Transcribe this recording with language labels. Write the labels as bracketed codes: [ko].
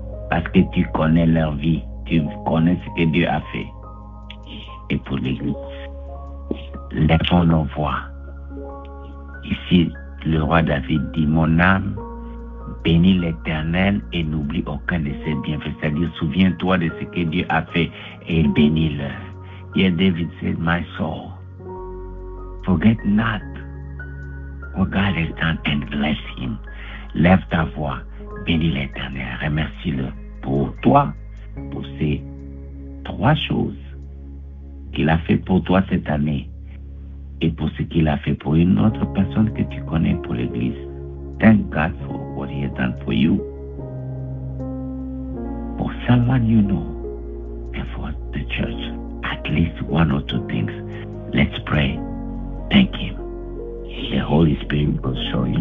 [fr] Parce que tu connais leur vie. Tu connais ce que Dieu a fait. Et pour l'Église. Lèvons nos voix. Ici, le roi David dit, mon âme, bénis l'Éternel et n'oublie aucun de ses bienfaits. C'est-à-dire, souviens-toi de ce que Dieu a fait et bénis-le. [en] Here David said, my soul, forget not what God has done and bless him. [fr] Lève ta voix, bénis l'Éternel, remercie-le pour toi, pour ces 3 choses qu'il a fait pour toi cette année et pour ce qu'il a fait pour une autre personne que tu connais pour l'Église. [en] Thank God for what he has done for you, for someone you know, and for the church. At least 1 or 2 things. Let's pray. Thank him. The Holy Spirit will show you.